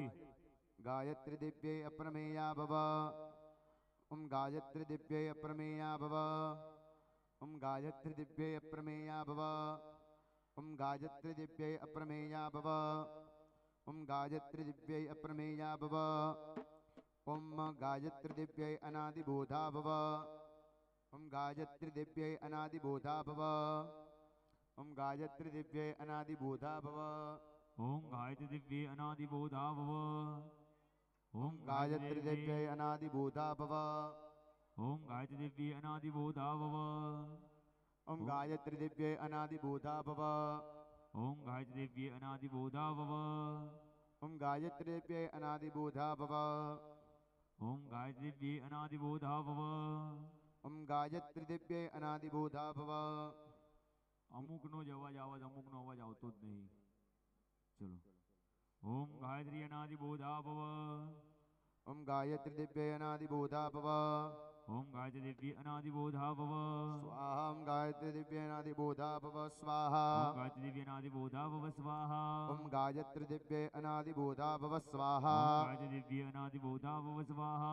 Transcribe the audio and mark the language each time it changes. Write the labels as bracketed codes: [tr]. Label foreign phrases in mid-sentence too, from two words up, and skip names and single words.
[sa] ગાયત્રી દિવ્યૈ અપ્રમેયા ભવ ઓમ ગાયત્રી દિવ્યૈ અપ્રમેયા ભવ ઓમ ગાયત્રી દિવ્યૈ અપ્રમેયા ભવ ઓમ ગાયત્રી દિવ્યૈ અપ્રમેયા ભવ ઓમ ગાયત્રી દિવ્યૈ અપ્રમેયા ભવ ઓમ ગાયત્રી દિવ્યૈ અનાદિબોધા ભવ ओम गायत्री दिव्यै अनादिबोधा भव ओम गायत्री दिव्यै अनादिबोधा भव ओम गायत्री दिव्ये अनादिबोधा भव ओम गायत्री दिव्यै अनादिबोधा भव ओम गायत्री दिव्ये अनादिबोधा भव ओम गायत्री दिव्यै अनादिबोधा भव ओम गायत्री दिव्ये अनादिबोधा भव ओम गायत्री दिव्यै अनादिबोधा भव ओम गायत्री दिव्ये अनादिबोधा भव ओम गायत्री दिव्यै अनादिबोधा भव [gu] અમુકનો જ અવાજ આવે છે, અમુકનો અવાજ આવતો જ નહીં. [sa] ચલો ઓમ ગાયત્રી અનાદિબોધા ભવ ओम गायत्री दिव्यै अनादिबोधा भव ओम गायत्री दिव्ये अनादिबोधा भव स्वाहा ओम गायत्री दिव्यै अनादिबोधा भव स्वाहा ओम गायत्री दिव्ये अनादिबोधा भव स्वाहा ओम गायत्री दिव्यै अनादिबोधा भव स्वाहा ओम गायत्री दिव्ये अनादिबोधा भव स्वाहा